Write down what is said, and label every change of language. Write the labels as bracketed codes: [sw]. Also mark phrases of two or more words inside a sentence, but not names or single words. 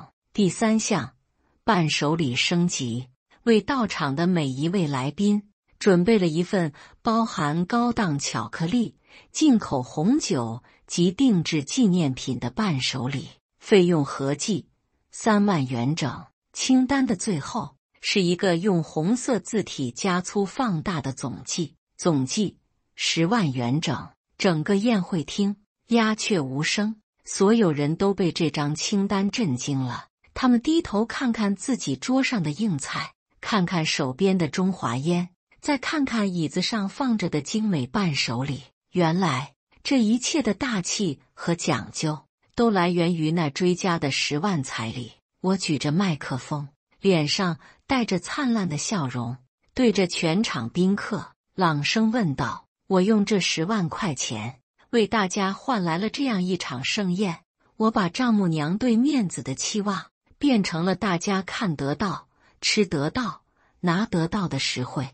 [zh] 第3項，伴手禮升級，為到場的每一位來賓準備了一份包含高檔巧克力、進口紅酒及定制紀念品的伴手禮，費用合計3萬元整。清單的最後是一個用紅色字體加粗放大的總計10萬元整。整個宴會廳鴉雀無聲，所有人都被這張清單震驚了。他們低頭看看自己桌上的硬菜，看看手邊的中華煙，再看看椅子上放着的精美伴手禮。原來這一切的大氣和講究都來源於那追加的10萬彩禮。我舉着麥克風，臉上帶着燦爛的笑容，對着全場賓客朗聲問道：我用這10萬塊錢為大家換來了這樣一場盛宴，我把丈母娘對面子的期望變成了大家看得到、吃得到、拿得到的實惠。